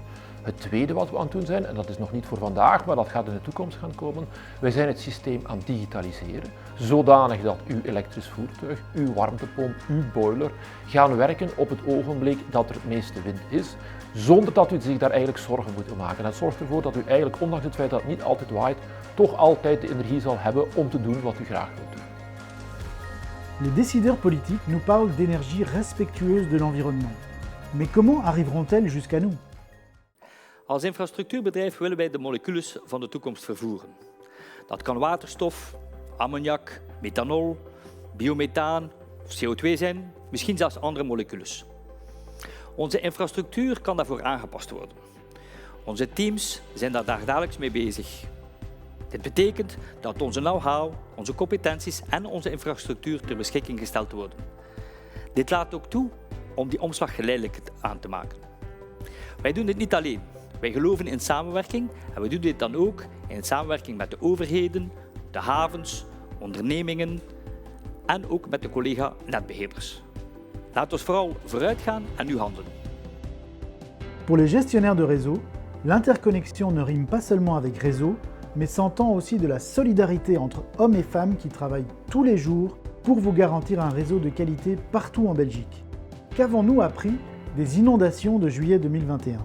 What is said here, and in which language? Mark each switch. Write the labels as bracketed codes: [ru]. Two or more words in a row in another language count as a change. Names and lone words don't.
[nl] Het tweede wat we aan het doen zijn, en dat is nog niet voor vandaag, maar dat gaat in de toekomst gaan komen, wij zijn het systeem aan het digitaliseren, zodanig dat uw elektrisch voertuig, uw warmtepomp, uw boiler gaan werken op het ogenblik dat er het meeste wind is, zonder dat u zich daar eigenlijk zorgen moet maken. Dat zorgt ervoor dat u eigenlijk, ondanks het feit dat het niet altijd waait, toch altijd de energie zal hebben om te doen wat u graag wilt doen. [fr] Les décideurs politiques nous parlent d'énergie respectueuse de l'environnement. Mais comment arriveront-elles jusqu'à nous? [nl] Als infrastructuurbedrijf willen wij de moleculen van de toekomst vervoeren. Dat kan waterstof, ammoniak, methanol, biomethaan of CO2 zijn, misschien zelfs andere moleculen. Onze infrastructuur kan daarvoor aangepast worden. Onze teams zijn daar dagelijks mee bezig. Dit betekent dat onze know-how, onze competenties en onze infrastructuur ter beschikking gesteld worden. Dit laat ook toe om die omslag geleidelijk aan te maken. Wij doen dit niet alleen. Wij geloven in samenwerking en we doen dit dan ook in samenwerking met de overheden, de havens, ondernemingen en ook met de collega-netbeheerders. Laten we vooral vooruit gaan en nu handelen. [fr] Pour les gestionnaires de réseau, l'interconnexion ne rime pas seulement avec réseau, mais s'entend aussi de la solidarité entre hommes et femmes qui travaillent tous les jours pour vous garantir un réseau de qualité partout en Belgique. Qu'avons-nous appris des inondations de juillet 2021 ?